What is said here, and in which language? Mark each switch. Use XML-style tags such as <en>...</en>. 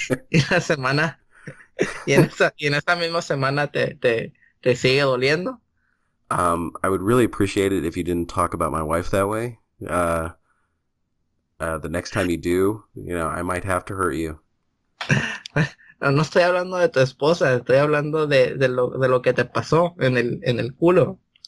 <es>Y la semana, y en esa misma semana te sigue doliendo.</es> <en>I would really appreciate it if you didn't talk about my wife that way. The next time you do, I might have to hurt you.</en> <es>No estoy hablando de tu esposa, estoy hablando de lo que te pasó en el culo.</es>